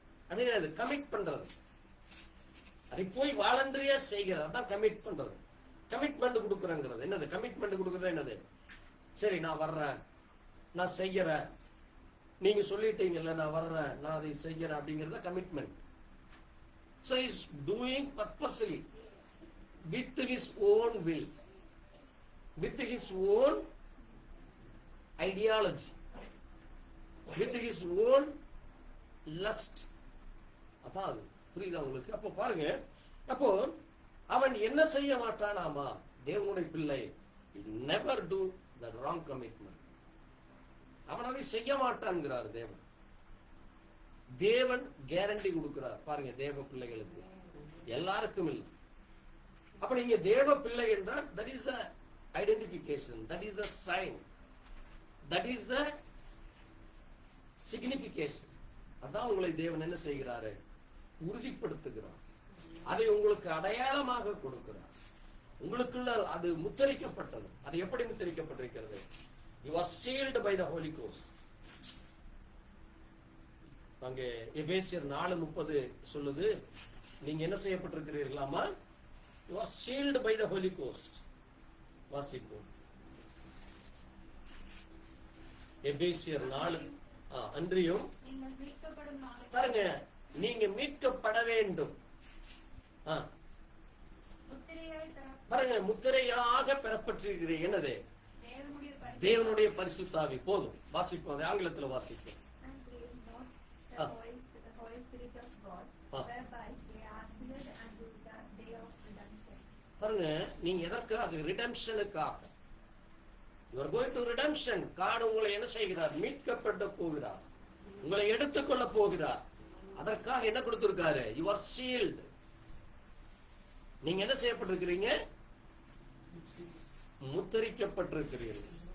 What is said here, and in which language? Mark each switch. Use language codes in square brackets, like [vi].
[ta] அது கமிட் பண்றது, அதை போய் வாலண்டரியா செய்கிறது. அதான் கமிட் பண்றது. கமிட்மெண்ட் கொடுக்குறேங்கிறது என்னது? கமிட்மெண்ட் கொடுக்குறது என்னது? சரி, நான் வர்றேன், நான் செய்யறேன், நீங்க சொல்லிட்டீங்கல்ல, நான் வர்றேன், நான் அதை செய்யறேன் அப்படிங்கறத commitment. [en] So he is doing purposely with his own will, with his own ideology, with his own lust. [ta] அதான் அது. புரியுதா உங்களுக்கு? அப்போ பாருங்க, அப்போ அவன் என்ன செய்ய மாட்டானாமா? தேவனுடைய பிள்ளை [en] never do the wrong commitment. [ta] அவன் அதை செய்ய மாட்டான்ங்கிறார் தேவன். தேவன் கேரண்டி கொடுக்கிறார் பாருங்க தேவ பிள்ளைகளுக்கு, எல்லாருக்கும் இல்லை. அப்ப நீங்க தேவ பிள்ளை என்றால் [en] that is the identification, that is the sign, that is the signification. [ta] அதான் உங்களை தேவன் என்ன செய்கிறாரு? உறுதிப்படுத்துகிறார். அதை உங்களுக்கு அடையாளமாக கொடுக்கிறார். உங்களுக்குள்ள அது முத்திரிக்கப்பட்டது. அது எப்படி முத்திரிக்கப்பட்டிருக்கிறது? [en] You are sealed by the Holy Ghost. [ta] அங்கே எபேசியர் 4:30 சொல்லுது, நீங்க என்ன செய்யப்பட்டிருக்கிறீர்களாமா? [en] You are sealed by the Holy Ghost. [ta] வாசிப்போம். எபேசியர் 4 அன்றியும் நீங்கள் மீட்கப்படும் நாளை பாருங்க, நீங்க மீட்கப்பட வேண்டும். முத்திரையால் பாருங்க, முத்திரையாக பெறப்பட்டிருக்கிறீர்கள். என்னது? தேவனுடைய தேவனுடைய பரிசுத்தாவி. போதும், வாசிப்போம். அது ஆங்கிலத்துல வாசிப்போம். [en] and grieve not the Holy Spirit of God, whereby they are sealed unto the day of redemption. [ta] பாருங்க, நீங்க எதற்காக? ரிடெம்ஷனுக்காக. [en] You are going to redemption. [ta] God உங்களை என்ன செய்கிறார்? மீட்கப்பட போகிறார், உங்களை எடுத்துக்கொள்ள போகிறார். அதற்காக என்ன கொடுத்திருக்காரு? [en] You are sealed. [ta] நீங்க என்ன செய்யப்பட்டிருக்கிறீங்க? முத்திரிக்கப்பட்டிருக்கிறீர்கள்.